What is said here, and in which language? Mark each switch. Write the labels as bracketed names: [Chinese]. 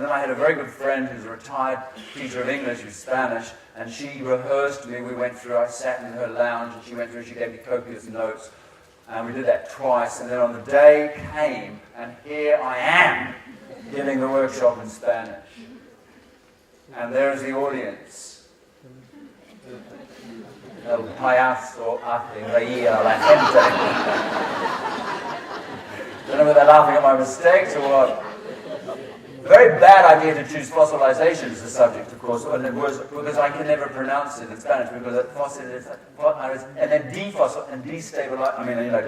[English] Then I had a very good friend who's a retired teacher of English, who's Spanish, and she rehearsed me. We went through, I sat in her lounge, and she went through, she gave me copious notes. And we did that twice, and then on the day came, and here I am, giving the workshop in Spanish. And there's the audience. [Spanish] El payaso hace reír a la gente. [English] I don't know whether they're laughing at my mistakes or what. Very bad idea to choose fossilization as a subject, of course, and it was because I can never pronounce it in Spanish because fossil is, and then defossil and destabilize.